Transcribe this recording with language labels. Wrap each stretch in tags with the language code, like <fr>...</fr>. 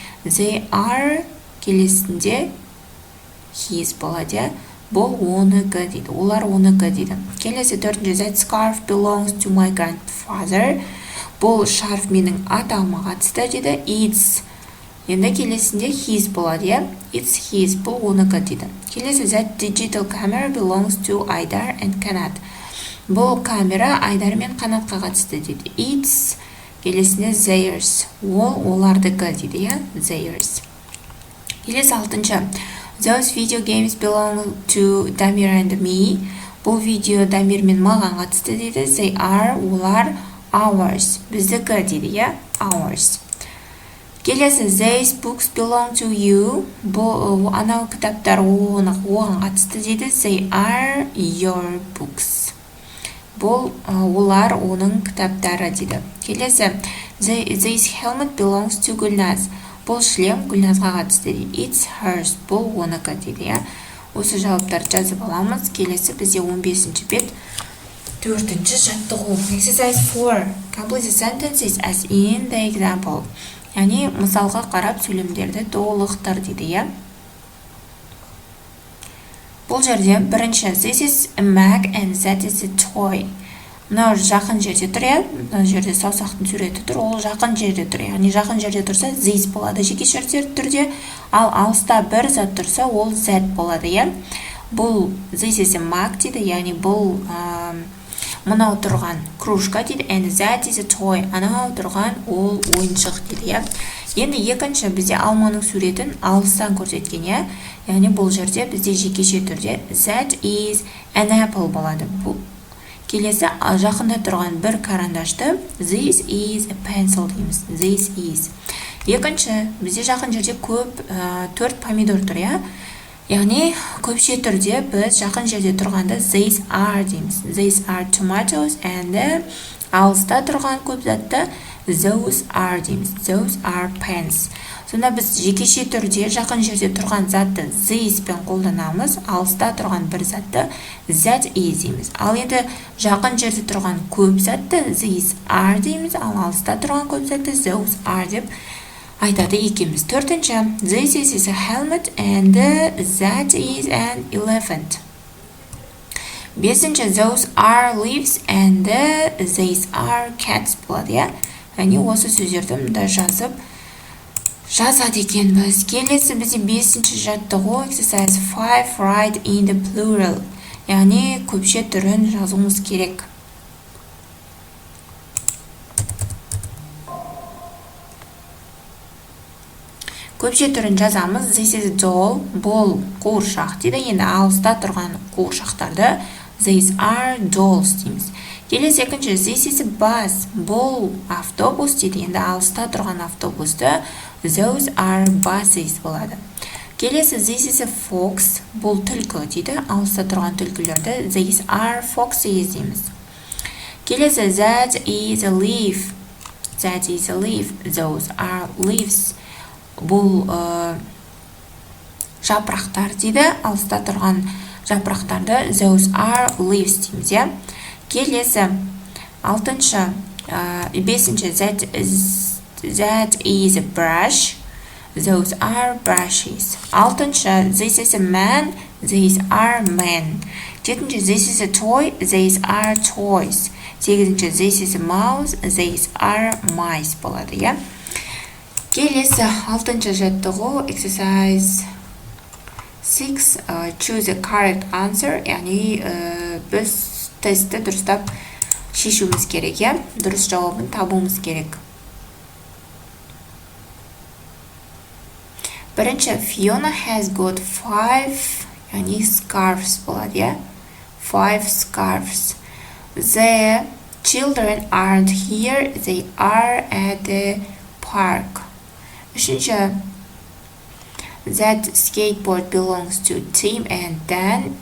<en>They are</en> <kk>келесінде his болады. Бұл оныкі дейді. Олар оныкі дейді. Келесі төртінші,</kk> <en>that scarf belongs to my grandfather.</en> <kk>бұл шарф менің атауыма қатысты дейді.</kk> <en>It's.</en> <kk>Енді келесінде his болады, иә?</kk> <en>It's his.</en> <kk>Бұл оныкі дейді. Келесі</kk> <en>that digital camera belongs to Айдар and Қанат.</en> <kk>Бұл камера Айдар мен Қанатқа қатысты дейді.</kk> <en>It's.</en> <kk>Келесінде theirs. Ол олардікі дейді, иә?</kk> <en>Theirs.</en> <kk>Келесі 6-шы.</kk> <en>Those video games belong to Дамир and me.</en> <kk>Бұл видео Дамир мен маған қатысты дейді.</kk> <en>They are,</en> <kk>олар</kk> <en>ours.</en> <kk>Біздікі дейді, иә?</kk> <en>Ours. Келесі these books belong to you.</en> <kk>Бұл анау кітаптар оған қатысты дейді.</kk> <en>They are your books.</en> <kk>Бұл олар оның кітаптары дейді. Келесі</kk> <en>this helmet belongs to Гүлназ.</en> <kk>Бұл шлем Гүлназға қатысты дейді.</kk> <en>It's hers.</en> <kk>Бұл оныкі дейді, иә? Осы жауаптарды жазып аламыз. Келесі бізде 15-ші бет 4-ші жаттығу.</kk> <en>Exercise 4. Complete the sentences as in the example.</en> <kk>Яғни мысалға қарап сөйлемдерді толықтыр дейді, иә? Бұл жерде бірінші</kk> <en>this is a Mac and that is a toy.</en> <kk>Мынау жақын жерде тұр, иә? Мына жерде саусақтың суреті тұр, ол жақын жерде тұр. Яғни жақын жерде тұрса this болады жекеше түрде, ал алыста бір зат тұрса ол that болады, иә? Бұл</kk> <en>this is a Mac</en> <kk>дейді, яғни бұл мынау тұрған кружка дейді,</kk> <en>and that is a toy.</en> <kk>Анау тұрған ол ойыншық дейді, иә? Енді екінші бізде алманың суретін алыстан көрсеткен, иә? Яғни бұл жерде бізде жекеше түрде</kk> <en>that is an apple</en> <kk>болады. Келесі жақында тұрған бір карандашты</kk> <en>this is a pencil</en> <kk>дейміз.</kk> <en>This is.</en> <kk>Екінші бізде жақын жерде көп 4 помидор тұр, иә? Яғни көпше түрде біз жақын жерде тұрғанда</kk> <en>these are</en> <kk>дейміз.</kk> <en>These are tomatoes and</en> <kk>алыста тұрған көп затты</kk> <en>those are дейміз. Those are pens.</en> <kk>Сонда біз жекеше түрде жақын жерде тұрған затты this пен қолданамыз, алыста тұрған бір затты that is дейміз. Ал енді жақын жерде тұрған көп затты</kk> <en>these are</en> <kk>дейміз, ал алыста тұрған көп затты</kk> <en>those are</en> <kk>деп айтады екенбіз. Төртінші,</kk> <en>this is a helmet and that is an elephant.</en> <kk>Бесінші,</kk> <en>those are leaves and these are cats</en> <kk>болады, иә? Яғни осы сөздерді мұнда жазады екенбіз. Келесі бізде 5-ші жаттығу</kk> <en>exercise 5 write in the plural.</en> <kk>Яғни көпше түрін жазуымыз керек. Көпше түрін жазамыз.</kk> <en>This is a doll.</en> <kk>Бұл қуыршақ дейді. Енді алыста тұрған қуыршақтарды</kk> <en>these are dolls</en> <kk>дейміз.</kk> <en>Келесі екінші this is a bus.</en> <kk>Бұл автобус дейді. Енді алыста тұрған автобусты</kk> <en>those are buses</en> <kk>болады.</kk> <en>Келесі this is a fox.</en> <kk>Бұл түлкі дейді. Алыста тұрған түлкілерді</kk> <en>these are foxes</en> <kk>дейміз.</kk> <en>Келесі that is a leaf. That is a leaf. Those are leaves.</en> <kk>Бұл жапырақтар дейді. Алыста тұрған жапырақтарды</kk> <en>those are leaves</en> <kk>дейміз, иә? Келесі 6-шы 5-ші</kk> <en>that is a brush. Those are brushes. 6-шы this is a man. These are men. 7-ші this is a toy. These are toys. 8-ші this is a mouse. These are mice</en> <kk>болады, иә? Келесі 6-ші жаттығу</kk> <en>exercise 6 choose a correct answer.</en> <kk>Яғни біз тестті дұрыстап шешуіміз керек, иә? Дұрыс жауабын табуымыз керек. Бірінші</kk> <en>Fiona has got 5</en> <kk>яғни</kk> <en>scarves</en> <kk>болады, иә?</kk> <en>5 scarves. The children aren't here. They are at the park.</en> <kk>Үшінші</kk> <en>that skateboard belongs to Tim and Dan.</en>